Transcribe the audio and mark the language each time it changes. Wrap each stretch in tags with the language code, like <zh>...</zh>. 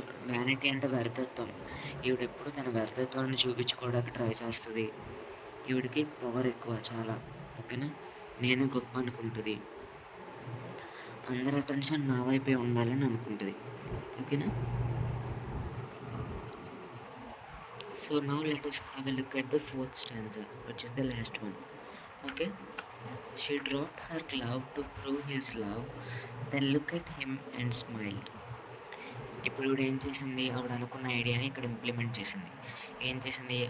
<te>Vanity అంటే వ్యర్థత్వం. ఈవిడెప్పుడు తన వ్యర్థత్వాన్ని చూపించుకోవడానికి ట్రై చేస్తుంది. ఈవిడికి పొగరు ఎక్కువ చాలా. ఓకేనా? నేనే గొప్ప అనుకుంటుంది. అందరి అటెన్షన్ నా వైపే ఉండాలని అనుకుంటుంది. ఓకేనా?</te> <en>So now let us have a look at the 4th stanza, which is the last one. Okay, she dropped her glove to prove his love, then looked at him and smiled.</en> <te>ఇప్పుడు ఈవిడ ఏం చేసింది? ఆవిడ అనుకున్న ఐడియాని ఇక్కడ implement చేసింది. ఏం చేసింది?</te>